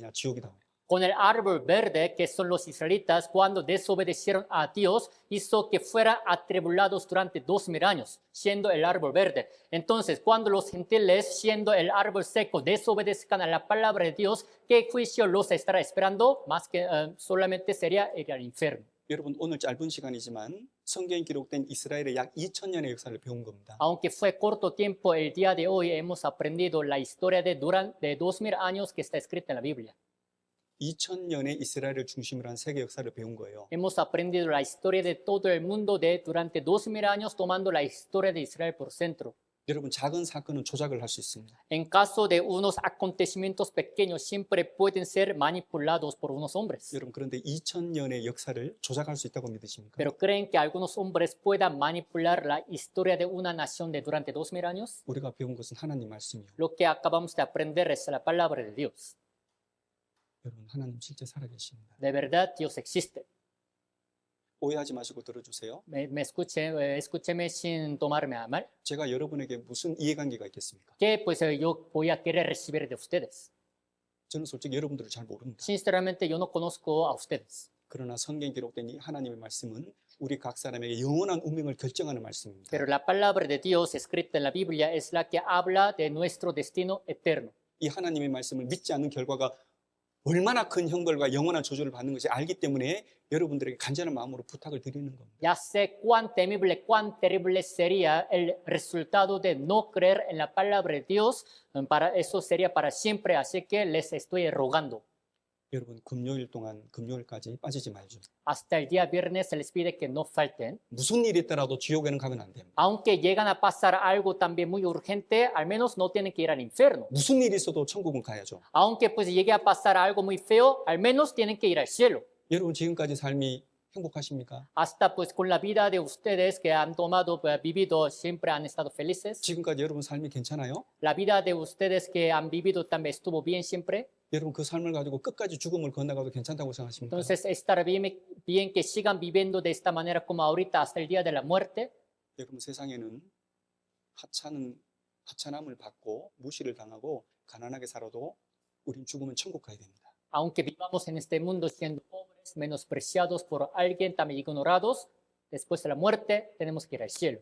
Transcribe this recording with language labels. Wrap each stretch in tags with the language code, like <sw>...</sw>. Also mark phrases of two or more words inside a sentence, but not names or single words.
<ko>지옥이 나옵니다.</ko> <es>Con el árbol verde, que son los israelitas, cuando desobedecieron a Dios, hizo que fueran atribulados durante 2000 años, siendo el árbol verde. Entonces, cuando los gentiles, siendo el árbol seco, desobedezcan a la palabra de Dios, ¿qué juicio los estará esperando? Más que solamente sería ir al infierno.</es> <ko>여러분, 오늘 짧은 시간이지만 성경에 기록된 이스라엘의 약 2000년의 역사를 배운 겁니다.</ko> <es>Aunque fue corto tiempo, el día de hoy hemos aprendido la historia de 2000 años que está escrita en la Biblia.</es> <ko>2000년의 이스라엘을 중심으로 한 세계 역사를 배운 거예요.</ko> <es>Hemos aprendido la historia de todo el mundo durante 2000 años, tomando la historia de Israel por centro.</es> <ko>여러분, 작은 사건은 조작을 할 수 있습니다.</ko> <es>En caso de unos acontecimientos pequeños, siempre pueden ser manipulados por unos hombres.</es> <ko>여러분, 그런데 2000년의 역사를 조작할 수 있다고 믿으십니까?</ko> <es>Pero ¿creen que algunos hombres puedan manipular la historia de una nación durante 2000 años?</es> <ko>우리가 배운 것은 하나님 말씀이요.</ko> <es>Lo que acabamos de aprender es la palabra de Dios.</es> <ko>여러분, 하나님 실제 살아계십니다.</ko> <es>De verdad, Dios existe.</es> <ko>오해하지 마시고 들어주세요.</ko> <es>Escúcheme sin tomarme a mal.</es> <ko>제가 여러분에게 무슨 이해관계가 있겠습니까?</ko> <es>Que pues yo voy a querer recibir de ustedes.</es> <ko>저는 솔직히 여러분들을 잘 모릅니다.</ko> <es>Sinceramente, yo no conozco a ustedes.</es> <ko>그러나 성경에 기록된 이 하나님의 말씀은 우리 각 사람에게 영원한 운명을 결정하는 말씀입니다.</ko> <es>Pero la palabra de Dios escrita en la Biblia es la que habla de nuestro destino eterno.</es> <ko>이 하나님의 말씀을 믿지 않는 결과가 얼마나 큰 형벌과 영원한 저주를 받는 것이 알기 때문에 여러분들에게 간절한 마음으로 부탁을 드리는 겁니다.</ko> <es>Ya sé cuán temible, cuán terrible sería el resultado de no creer en la palabra de Dios. Para eso sería para siempre, así que les estoy rogando.</es> <ko>여러분, 금요일 동안 금요일까지 빠지지 말죠.</ko> <es>Hasta el día viernes se les pide que no falten.</es> <ko>무슨 일이 있더라도 지옥에는 가면 안 됩니다.</ko> <es>Aunque llegan a pasar algo también muy urgente, al menos no tienen que ir al infierno.</es> <ko>무슨 일이 있어도 천국은 가야죠.</ko> <es>Aunque pues llegue a pasar algo muy feo, al menos tienen que ir al cielo.</es> <ko>여러분, 지금까지 삶이 행복하십니까?</ko> <es>Hasta pues con la vida de ustedes que han tomado, vivido, siempre han estado felices.</es> <ko>지금까지 여러분 삶이 괜찮아요?</ko> <es>La vida de ustedes que han vivido también estuvo bien siempre.</es> <ko>여러분, 그 삶을 가지고 끝까지 죽음을 건너가도 괜찮다고 생각하십니까?</ko> <es>Entonces, estar bien que sigan viviendo de esta manera como ahorita hasta el día de la muerte.</es> <ko>여러분, 세상에는 하찮음을 받고 무시를 당하고 가난하게 살아도 우린 죽으면 천국 가야 됩니다.</ko> <es>Aunque vivamos en este mundo siendo pobres, menospreciados por alguien, también ignorados, después de la muerte tenemos que ir al cielo.</es>